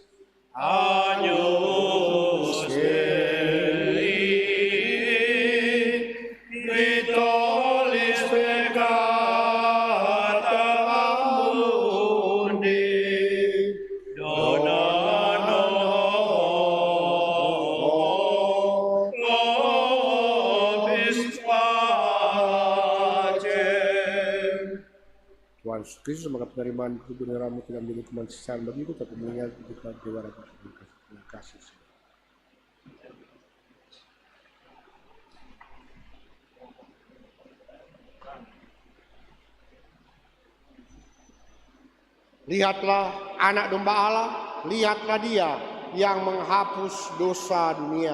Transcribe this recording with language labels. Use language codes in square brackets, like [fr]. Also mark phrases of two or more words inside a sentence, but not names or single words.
[la] Agnus Dei, qui tollis peccata mundi, dona nobis pacem. [id] Tuhan Yesus Kristus, semoga penerimaan kebenaran-Mu tidak menjadi hukuman sisaan bagiku, tapi mengingat kita dewa dan terima kasih. Lihatlah anak domba Allah, lihatlah Dia yang menghapus dosa dunia.